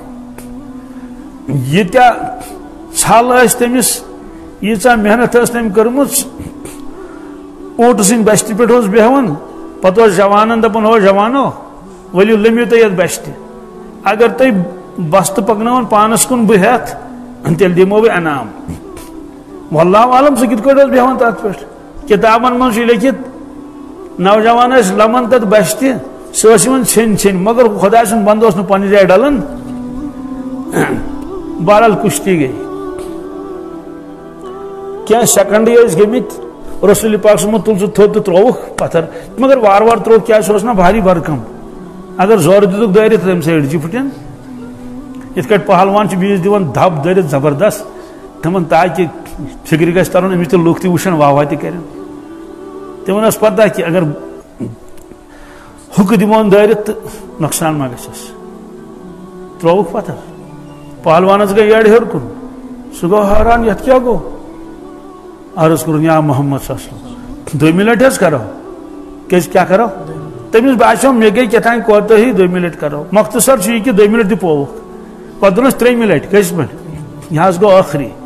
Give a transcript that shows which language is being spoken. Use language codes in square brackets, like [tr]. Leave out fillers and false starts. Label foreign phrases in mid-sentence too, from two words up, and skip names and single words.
[ks] ییٖتیاہ چھل ٲسۍ تٔمِس ییٖژاہ محنت ٲس تٔمۍ کٔرمٕژ اونٹہٕ سٕنٛدِ بستہِ پٮ۪ٹھ اوس بیٚہوان پتہٕ اوس جوانن دپان ہو جوانو ؤلِو لٔمِو تُہۍ یتھ بستہِ اگر تُہۍ بستہٕ پکناوان پانس کُن بہٕ ہٮ۪تھ تیٚلہِ دِمو بہٕ انعام [ar] واللہ عالم [ks] سُہ کِتھ کٲٹھۍ اوس بیٚہوان تتھ پٮ۪ٹھ کتابن منٛز چھُ لیکھِتھ نوجوان ٲسۍ لمان تتھ بستہِ سۄ ٲس یِوان ژھیٚنۍ ژھیٚنۍ مگر خۄدا سُنٛد بنٛدٕ اوس نہٕ پننہِ جایہِ ڈلان بہرحال کُشتی گٔے کینٛہہ سیکنڈٕے ٲسۍ گٔمٕتۍ رسول پاک صلی تُل سُہ تھوٚد تہٕ ترووُکھ پتھر مگر وارٕ وارٕ ترووُکھ کیٛازِ سُہ اوس نا بھاری بھرکم اگر زورٕ دِتُکھ دٲرِتھ تٔمۍ سۭتۍ أڑجہِ پھٕٹن یِتھ کٲٹھۍ پہلوان چھِ بیٚیِس دِوان دب دٲرِتھ زبردست تِمن تاکہِ فِکرِ گژھِ ترُن أمِس تہِ لُکھ تہِ وٕچھن واہ واہ تہِ کرن تِمن ٲس پتہ کہِ اگر ہُکہٕ دِمون دٲرِتھ تہٕ نۄقصان ما گژھٮ۪س ترووُکھ پتھر پہلوانس گٔے یٔڈ ہیوٚر کُن سُہ گوٚو حٲران یتھ کیٛاہ گوٚو عرض کرن [ar] یا محمد صلی اللہ علیہ وسلم [ks] دوٚیمہِ لٹہِ حظ کرو کیٛازِ کیٛاہ کرو تٔمِس باسیو مےٚ گٔے کیٛاہ تانۍ کوتٲہی دوٚیمہِ لٹہِ کرو مختصر چھُ یہِ کہِ دوٚیمہِ لٹہِ تہِ پووُکھ پتہٕ دوٚپنس ترٛیٚیمہِ لٹہِ کٔژِ پٲٹھۍ یہِ حظ گوٚو ٲخری